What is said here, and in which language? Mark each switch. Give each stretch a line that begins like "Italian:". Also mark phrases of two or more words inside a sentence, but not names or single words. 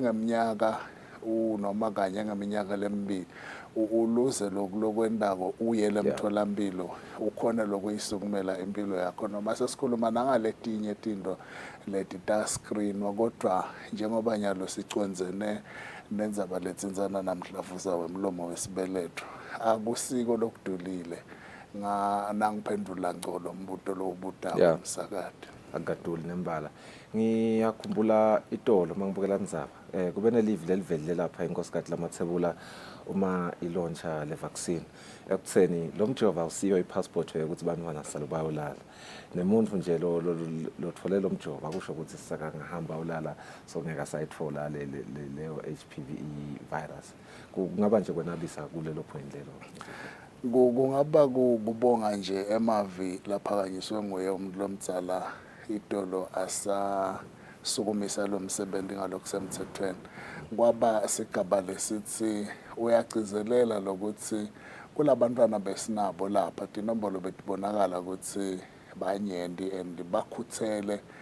Swati: ngeminyaka noma kanye ngeminyaka lemibili uluze lokwendako uye lemtholampilo ukhona lokuyisukumela impilo yakho noma sesikhuluma nangaletinye izinto leti ta screen kodwa njengoba nyalo siconzene nendzaba letsinzana namdlavuza wemlomo wesibeletho akusiko lokudulile nangiphendula ngcono umbuto lowubutayo umsakade akaduli nembala ngiyakhumbula itolo mangibukela ndzaba kube nelive lelivelile lapha inkosikazi lamathebula uma ilauncha le vaccine ekutheni lo mjovo awusiyo ipassport ukuthi bantwana salo bayolala nemuntu nje lothole lo mjovo akusho ukuthi sisaka ngahamba ulala so ngeke sayithola leyo HPV virus kungaba nje kwenabisa kulelo point lelo kungaba kubonga nje emavi laphakanyiswe nguye umuntu lomdzala itolo asasukumisa lo msebenzi ngalokusemthethweni kwaba sigaba lesithi uyagcizelela lokuthi kulabantwana besinabo lapha tinombolo betibonakala ukuthi banyendi and bakhuthele